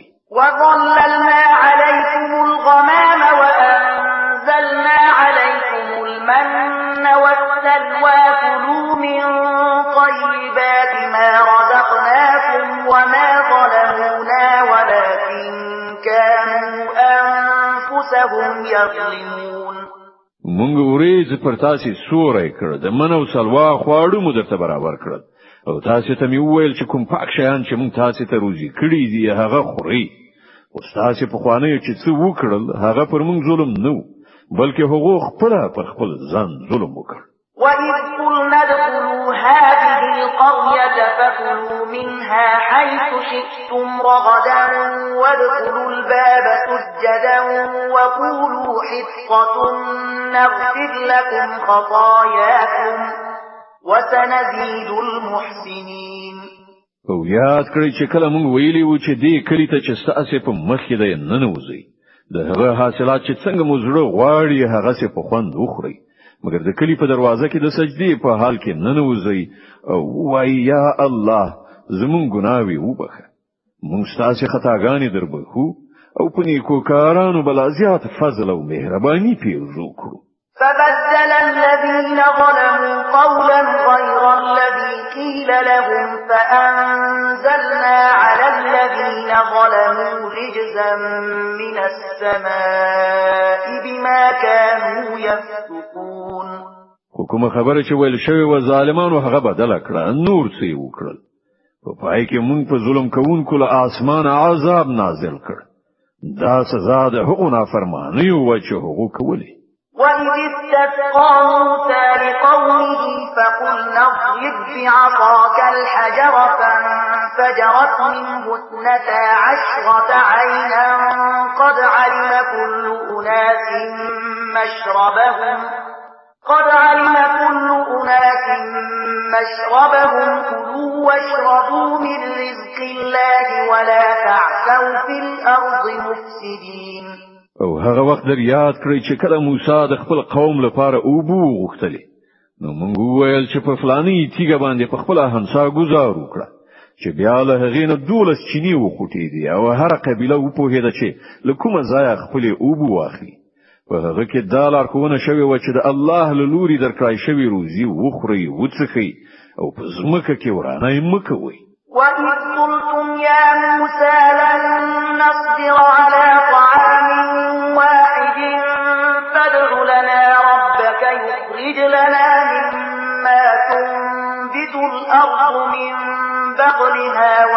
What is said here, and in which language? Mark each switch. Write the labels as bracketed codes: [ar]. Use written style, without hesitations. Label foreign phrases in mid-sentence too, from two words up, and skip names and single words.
[ar] وَظَلَّلْنَا عَلَيْكُمُ الْغَمَامَ وَأَنزَلْنَا عَلَيْكُمُ الْمَنَّ وَالسَّلْوَىٰ كُلُوا مِن طَيِّبَاتِ مَا رَزَقْنَاكُمْ وَمَا ظَلَمُونَا وَلَٰكِن كَانُوا أَنفُسَهُمْ أنفسهم يظلمون [ps] مونږ ورېځ پر تاسو سورې کړ د منو سلوا خواړو مو درته برابر کړل او تاسو ته می وویل چې کوم پاک شیان چې مونږ تاسو ته روزي کړی دي هغه خوري او تاسو په خوانه چې څه وکړل هغه پر مونږ ظلم نه بلکې هغه خپل پر خپل ځان ظلم وکړ. [ar] وَإِذْ قُلْنَا ادْخُلُوا هَٰذِهِ الْقَرْيَةَ فَكُلُوا مِنْهَا حَيْثُ شِئْتُمْ رَغَدًا وَادْخُلُوا الْبَابَ سُجَّدًا وَقُولُوا حِطَّةٌ نَّغْفِرْ لَكُمْ خَطَايَاكُمْ وَسَنَزِيدُ الْمُحْسِنِينَ. [ps] او یاد کړئ چې کله موږ ویلي وو چې دې کلی ته چې تاسو په مخ کې د ننوځي د هغه حاصلات چې څنګه مو زړه غواړي هغه څه په خوند وخورئ مګر د کلی په دروازه کې د سجدي په حال کې ننوځي او وای یا الله زمون ګناوي وبخه مونږ ستاسو خطاګانې دربخو او په نیکو کارانو بل زیات فضل او مهرباني پیرزو کړو. [ar] فبدل الذين ظلموا قولا غير الذي قيل لهم فأنزلنا على الذين ظلموا رجزا من السماء بما كانوا يفسقون. [ps] حکومت خبره چې ویل شوی و ظالمانو هغه بدل کړه نور څه وکړل په پای کې مونږ په ظلم کوونکو له اسمان عذاب نازل کړ دا سزا د هغو نافرمانی او چې هغو کولی. [ar] وَإِذِ اسْتَسْقَىٰ مُوسَىٰ لِقَوْمِهِ فَقُلْنَا اضْرِب بِّعَصَاكَ الْحَجَرَ فَانفَجَرَتْ مِنْهُ 12 عَيْنًا قَدْ عَلِمَ كُلُّ أُنَاسٍ مَّشْرَبَهُمْ كُلُوا وَاشْرَبُوا مِن رِّزْقِ اللَّهِ وَلَا تَعْثَوْا فِي الْأَرْضِ مُفْسِدِينَ. [ps] او هغه وخت در یاد کړئ چې کله موسی د خپل قوم لپاره اوبو غوښتلې نو موږ وویل چې په فلاني تیګه باندې په خپل همسا گزار وکړه چې بیا له هغې نه 12 چینی وخوټې دي او هر قبیله وپوهېده چې له کومه ځایه خپل اوبو واخلي په هغه کې دا لارښوونه شوې وه چې د الله له لوري درکړای شوی روزي وخورئ وڅښئ او په ځمکه کې ورانه مه کوئ. [ar] وَإِذْ قُلْتُمْ يَا مُوسَىٰ لَن نَّصْبِرَ عَلَىٰ طَعَامٍ وَاحِدٍ فَادْعُ لَنَا رَبَّكَ يُخْرِجْ لَنَا مِمَّا تُنبِتُ الْأَرْضُ مِن بَقْلِهَا